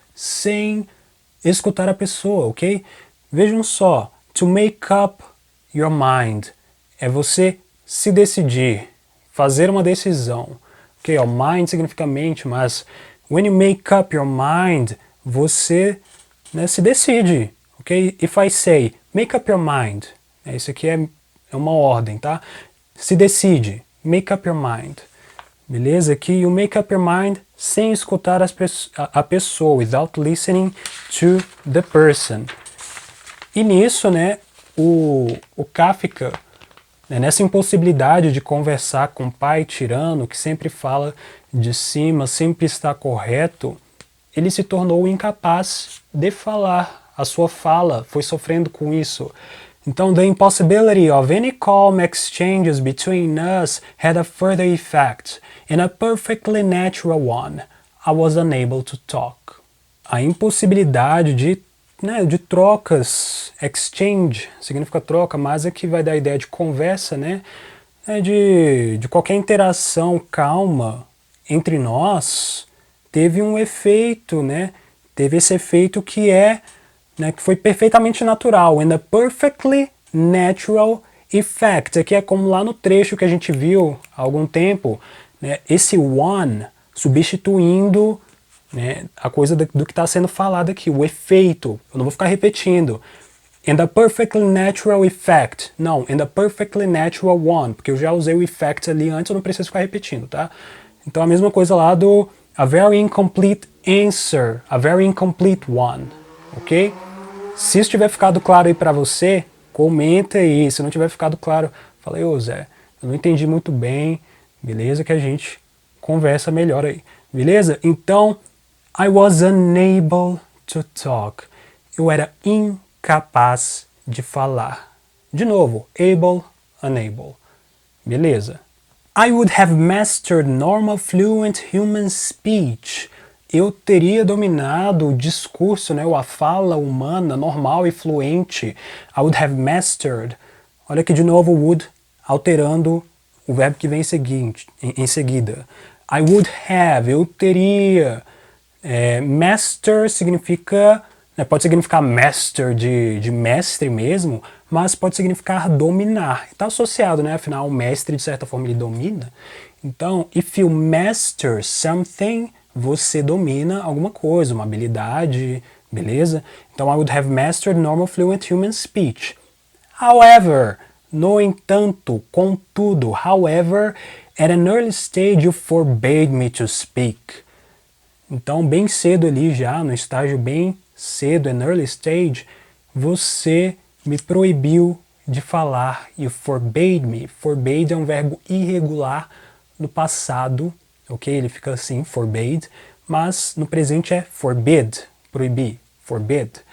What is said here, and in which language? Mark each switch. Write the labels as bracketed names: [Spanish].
[Portuguese] sem escutar a pessoa, ok? Vejam só, [English] to make up your mind [Portuguese] é você se decidir, fazer uma decisão. Ok, ó, mind significa mente, mas [English] when you make up your mind, [Portuguese] você, né, se decide, ok? [English] If I say, make up your mind, [Portuguese] isso aqui é uma ordem, tá? Se decide, [English] make up your mind. Beleza? Aqui, you make up your mind [Portuguese] sem escutar a pessoa, [English] without listening to the person. [Portuguese] E nisso, né, o Kafka, né, nessa impossibilidade de conversar com o pai tirano, que sempre fala de cima, sempre está correto, ele se tornou incapaz de falar. A sua fala foi sofrendo com isso. [English] Então, the impossibility of any calm exchanges between us had a further effect, and a perfectly natural one. I was unable to talk. [Portuguese] A impossibilidade de trocas, exchange, significa troca, mas aqui vai dar a ideia de conversa, né? De qualquer interação calma entre nós, teve um efeito, né? Teve esse efeito que que foi perfeitamente natural, [English] and a perfectly natural effect. [Portuguese] Aqui é como lá no trecho que a gente viu há algum tempo, né? Esse one substituindo, né, a coisa do que está sendo falado aqui, o efeito. Eu não vou ficar repetindo. [English] And a perfectly natural effect. [Portuguese] Não, [English] and a perfectly natural one, [Portuguese] porque eu já usei o effect ali antes, eu não preciso ficar repetindo, tá? Então a mesma coisa lá do [English] a very incomplete answer, a very incomplete one, [Portuguese] ok? Se isso tiver ficado claro aí pra você, comenta aí. Se não tiver ficado claro, fala aí, ô Zé, eu não entendi muito bem, beleza? Que a gente conversa melhor aí, beleza? [English] Então, I was unable to talk. [Portuguese] Eu era incapaz de falar. De novo, able, unable. Beleza? [English] I would have mastered normal fluent human speech. [Portuguese] Eu teria dominado o discurso, né, ou a fala humana normal e fluente. [English] I would have mastered. [Portuguese] Olha aqui de novo o would, alterando o verbo que vem em seguida. [English] I would have, [Portuguese] eu teria. Master significa, né, pode significar master de mestre mesmo, mas pode significar dominar. Está associado, né? Afinal, o mestre, de certa forma, ele domina. Então, [English] if you master something, [Portuguese] você domina alguma coisa, uma habilidade, beleza? [English] Então, I would have mastered normal fluent human speech. However, [Portuguese] no entanto, contudo, [English] however, at an early stage you forbade me to speak. [Portuguese] Então, bem cedo ali já, no estágio bem cedo, [English] an early stage, [Portuguese] você me proibiu de falar. [English] You forbade me. [Portuguese] Forbade é um verbo irregular no passado, ok? Ele fica assim, forbade, mas no presente é forbid, proibir, forbid.